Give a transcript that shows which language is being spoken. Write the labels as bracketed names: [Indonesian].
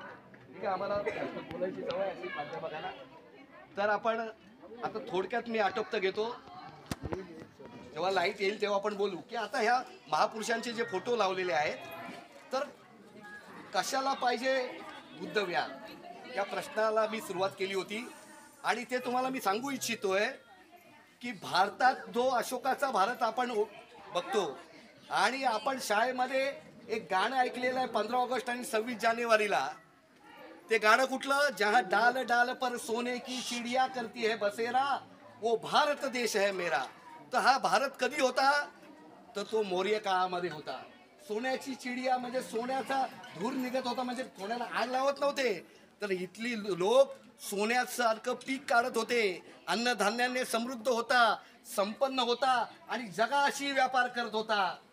[Marathi] ठीक आहे, आम्हाला बोलायची सवय असेल प्राध्यापकांना. तर आपण आता थोडक्यात मी आटोपत घेतो, जेव्हा लाईट येईल तेव्हा आपण बोलू की आता ह्या महापुरुषांचे जे फोटो लावलेले आहेत, तर कशाला पाहिजे बुद्धविहार, या प्रश्नाला मी सुरुवात केली होती. आणि ते तुम्हाला मी सांगू इच्छितोय की भारतात जो अशोकाचा भारत आपण बघतो, आणि आपण शाळेमध्ये एक गाणं ऐकलेलं आहे 15 ऑगस्ट आणि 26 जानेवारीला. ते गाणं कुठलं, [Hindi] जहां डाल डाल पर सोने की चिड़िया करती है बसेरा, वो भारत देश है मेरा. [Marathi] तर हा भारत कधी होता, तर तो मौर्य काळामध्ये होता. सोन्याची चिडिया म्हणजे सोन्याचा धूर निघत होता, म्हणजे सोन्याला आग लावत नव्हते, तर इथली लोक सोन्यासारखं पीक काढत होते, अन्नधान्याने समृद्ध होता, संपन्न होता आणि जगाशी व्यापार करत होता.